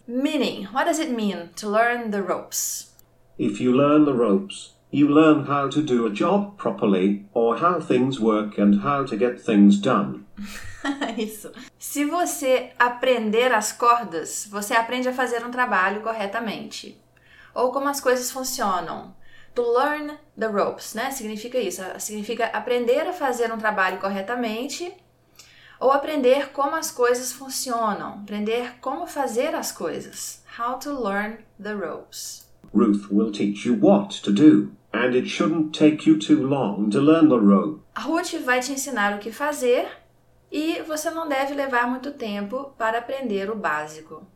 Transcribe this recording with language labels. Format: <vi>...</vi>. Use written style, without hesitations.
<en>Meaning, what does it mean to learn the ropes? If you learn the ropes, you learn how to do a job properly, or how things work and how to get things done.</en> <pt>Isso. Se você aprender as cordas, você aprende a fazer um trabalho corretamente. Ou como as coisas funcionam.</pt> <en>To learn the ropes,</en> <pt>né? Significa isso. Significa aprender a fazer um trabalho corretamente ou aprender como as coisas funcionam. Aprender como fazer as coisas.</pt> <en>How to learn the ropes. Ruth will teach you what to do, and it shouldn't take you too long to learn the rope.</en> <pt>A Ruth vai te ensinar o que fazer e você não deve levar muito tempo para aprender o básico.</pt>